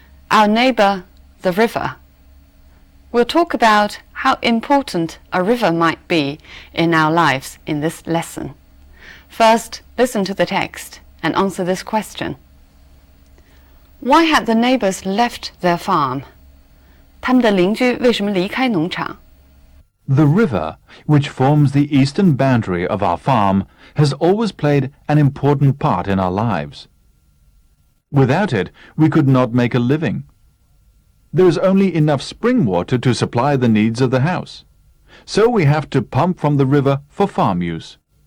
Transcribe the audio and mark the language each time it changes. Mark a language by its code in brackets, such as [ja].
[en] Our neighbour, the river. We'll talk about how important a river might be in our lives in this lesson. First, listen to the text and answer this question. Why had the neighbours left their farm? [zh] 他们的邻居为什么离开农场？ [en] The river, which forms the eastern boundary of our farm, has always played an important part in our lives. Without it, we could not make a living. There is only enough spring water to supply the needs of the house, so we have to pump from the river for farm use.